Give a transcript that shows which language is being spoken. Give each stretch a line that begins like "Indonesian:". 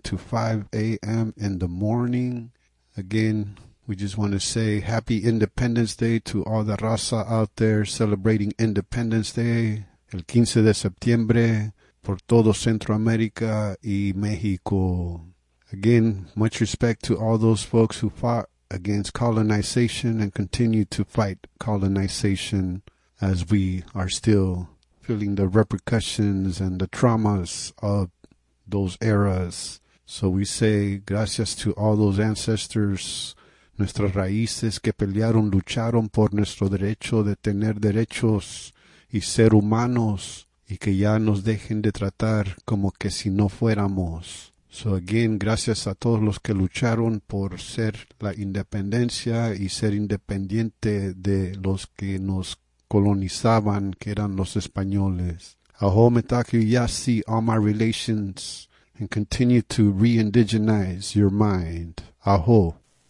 English: to 5 a.m. in the morning. Again, we just want to say happy Independence Day to all the raza out there celebrating Independence Day,
Spanish: el 15 de septiembre, por todo Centroamérica y México.
English: Again, much respect to all those folks who fought against colonization and continue to fight colonization as we are still feeling the repercussions and the traumas of those eras. So we say
Spanish: gracias
English: to all those ancestors,
Spanish: nuestras raíces que pelearon, lucharon por nuestro derecho de tener derechos y ser humanos y que ya nos dejen de tratar como que si no fuéramos.
English: So again,
Spanish: gracias a todos los que lucharon por ser la independencia y ser independiente de los que nos colonizaban, que eran los españoles.
Lakota: Aho metaku yasi,
English: all my relations, and continue to re-indigenize your mind. Aho.